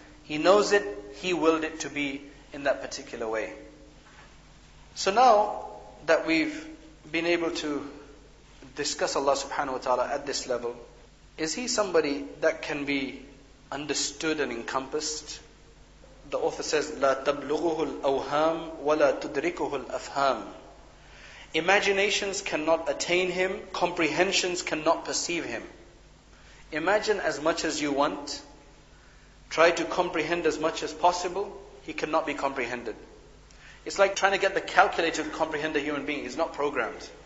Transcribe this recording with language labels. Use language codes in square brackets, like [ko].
[en] He knows it, He willed it to be in that particular way. So now that we've been able to discuss Allah subhanahu wa ta'ala at this level, is He somebody that can be understood and encompassed? The author says, [ar] لَا تَبْلُغُهُ الْأَوْهَامُ وَلَا تُدْرِكُهُ الْأَفْهَامُ. [en] Imaginations cannot attain Him, comprehensions cannot perceive Him. Imagine as much as you want, try to comprehend as much as possible, He cannot be comprehended. It's like trying to get the calculator to comprehend a human being. It's not programmed.